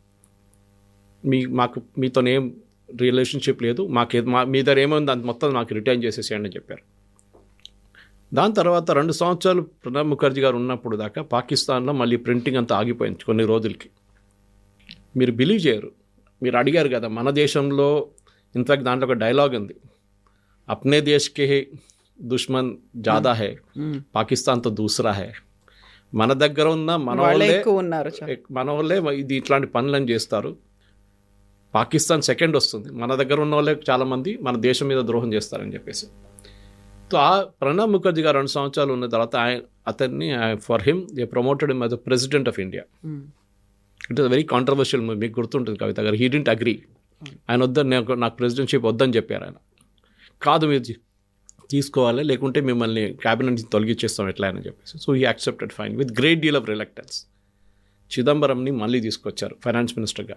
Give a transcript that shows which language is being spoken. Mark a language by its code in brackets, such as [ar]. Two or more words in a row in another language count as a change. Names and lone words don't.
[te] మీతో ఏం రిలేషన్షిప్ లేదు, మీ దగ్గర ఏమైంది అంత మొత్తం నాకు రిటర్న్ చేసేసేయండి అని చెప్పారు. దాని తర్వాత 2 సంవత్సరాలు ప్రణబ్ ముఖర్జీ గారు ఉన్నప్పుడు దాకా పాకిస్తాన్లో మళ్ళీ ప్రింటింగ్ అంతా ఆగిపోయింది కొన్ని రోజులకి. మీరు బిలీవ్ చేయరు, మీరు అడిగారు కదా మన దేశంలో, ఇన్ఫ్యాక్ట్ దాంట్లో ఒక డైలాగ్ ఉంది, [hi] अपने देश के दुश्मन ज़्यादा है, पाकिस्तान तो दूसरा है. [te] మన దగ్గర ఉన్న మన వాళ్ళే ఇది ఇట్లాంటి పనులను చేస్తారు, పాకిస్తాన్ సెకండ్ వస్తుంది, మన దగ్గర ఉన్న వాళ్ళే చాలామంది మన దేశం మీద ద్రోహం చేస్తారని చెప్పేసి. సో ఆ ప్రణబ్ ముఖర్జీ గారు 2 సంవత్సరాలు ఉన్న తర్వాత అతన్ని [en] for him they promoted him as the President of India. It is very controversial, [te] మీకు గుర్తుంటుంది కవిత గారు. [en] he didn't agree, [te] ఆయన వద్దని, నాకు ప్రెసిడెంట్షిప్ వద్దని చెప్పారు ఆయన. కాదు మీరు తీసుకోవాలి, లేకుంటే మిమ్మల్ని క్యాబినెట్ నుంచి తొలగించేస్తాం ఎట్లా అని చెప్పేసి. [en] So he accepted fine with great deal of reluctance. [te] చిదంబరంని మళ్ళీ తీసుకొచ్చారు [en] finance minister.